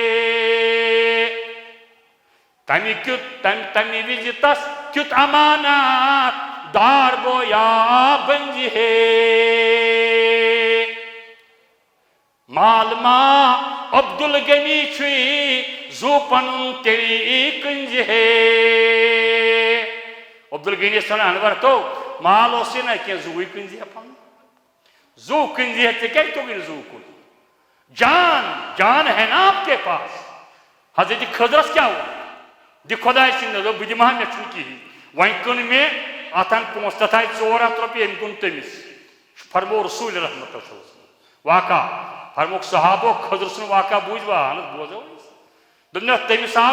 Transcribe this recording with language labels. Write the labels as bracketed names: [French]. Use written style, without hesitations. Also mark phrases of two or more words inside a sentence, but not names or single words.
[Kashmiri] تمہِ وِزِ تس کیُتھ امانت دار گویا بنجہِ ہے مال ما عبدالغنی چھُے زو پنُن تیٚلہِ کٕنزِ ہے عبدالغنی یس ونان انور تو مال اوسٕے نہ کینٛہہ زوٗوٕے کٕنزِ ہے پنُن زو کٕنزِ ہے ژےٚ کیٛازِ توٚگُے نہٕ زو کُن جان [Urdu] ہے نا آپ کے پاس [Kashmiri] حضرت خضرس کیٛاہ ووٚن دِ خۄداے سٕنٛدِ نظر بہٕ دِمہٕ ہا مےٚ چھُنہٕ کِہیٖنۍ وۄنۍ کٕن مےٚ اتھن پونٛسہٕ تتھ آیہِ 400 رۄپیہِ أمۍ کُن تٔمِس فرمو رسول رحمت واقع فرموک صحابو خضر سُنٛد واقع بوٗزوا اہن حظ بوزو دوٚپنس تٔمِس آو